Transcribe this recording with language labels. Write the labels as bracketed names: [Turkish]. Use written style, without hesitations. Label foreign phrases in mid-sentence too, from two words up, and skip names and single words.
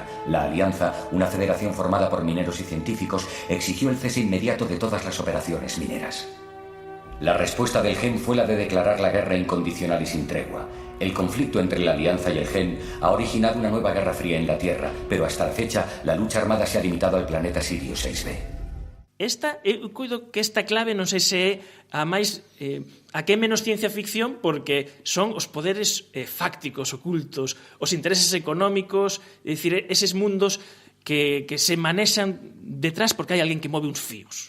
[Spanish] La Alianza, una federación formada por mineros y científicos, exigió el cese inmediato de todas las operaciones mineras. La respuesta del GEN fue la de declarar la guerra incondicional y sin tregua. El conflicto entre la Alianza y el GEN ha originado una nueva guerra fría en la Tierra, pero hasta la fecha la lucha armada se ha limitado al planeta Sirius 6B. [Galician] Eu cuido que esta clave non sei se é a máis a que é menos ciencia ficción, porque son os poderes fácticos, ocultos, os intereses económicos, é dicir, eses mundos que se manexan detrás porque hai alguén que move uns fíos.